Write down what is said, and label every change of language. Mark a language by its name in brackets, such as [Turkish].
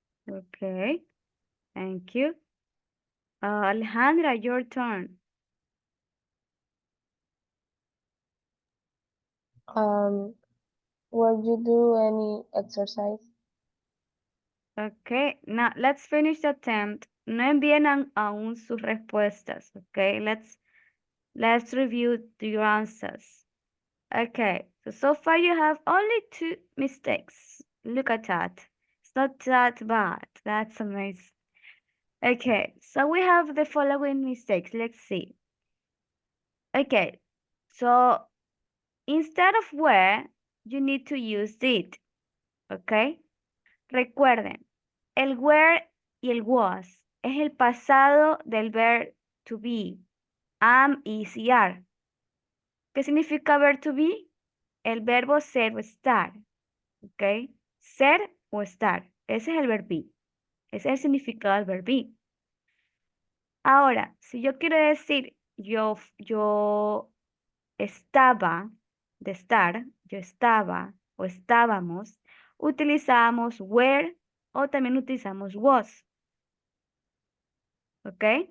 [English] Okay, thank you. Alejandra, your turn. Where you do any exercise? Okay, now let's finish the attempt. [Spanish] No envíen aún sus respuestas. [English] Okay, let's review your answers. Okay, so far you have only 2 mistakes. Look at that. It's not that bad. That's amazing. Okay, so we have the following mistakes. Let's see. Okay, so instead of were, you need to use did. [Spanish] Okay, recuerden, el were y el was es el pasado del verb to be. Am, is y are. ¿Qué significa verb to be? El verbo ser o estar. ¿Ok? Ser o estar. Ese es el verb be. Ese es el significado del verb be. Ahora, si yo quiero decir yo estaba, de estar, yo estaba o estábamos, utilizamos were o también utilizamos was. ¿Ok?